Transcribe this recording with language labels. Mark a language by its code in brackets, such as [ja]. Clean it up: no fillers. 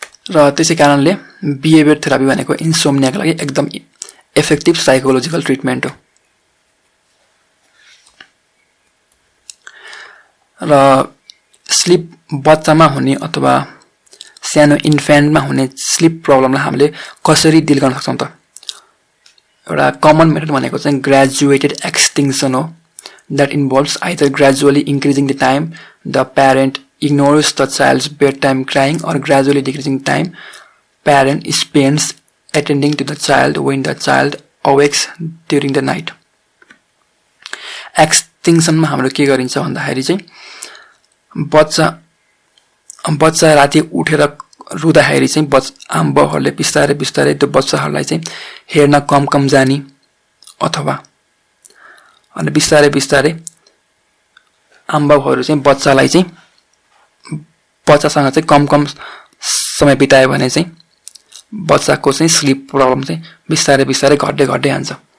[ne] र त्यसै कारणले बिहेभियर थेरापी भनेको इन्सोम्नियाको लागि एकदम इफेक्टिभ साइकोलोजिकल ट्रिटमेन्ट हो। र स्लिप बच्चामा हुने अथवा सानो इन्फेन्टमा हुने स्लिप प्रब्लमलाई हामीले कसरी डिल गर्न सक्छौँ त? एउटा कमन मेथड भनेको चाहिँ ग्रेजुएटेड एक्सटिङ्सन हो, [en] That involves either gradually increasing the time the parent ignores the child's bedtime crying or gradually decreasing time parent spends attending to the child when the child awakes during the night. [ne] एक्सटिङ्सनमा हाम्रो के गरिन्छ भन्दाखेरि चाहिँ बच्चा राति उठेर रुँदाखेरि चाहिँ आमाबाउहरूले बिस्तारै बिस्तारै त्यो बच्चाहरूलाई चाहिँ हेर्न कम जाने अथवा अनि बिस्तारै बिस्तारै आमाबाउहरू चाहिँ बच्चासँग चाहिँ कम समय बितायो भने चाहिँ बच्चाको चाहिँ स्लिप प्रब्लम चाहिँ बिस्तारै बिस्तारै घट्दै जान्छ।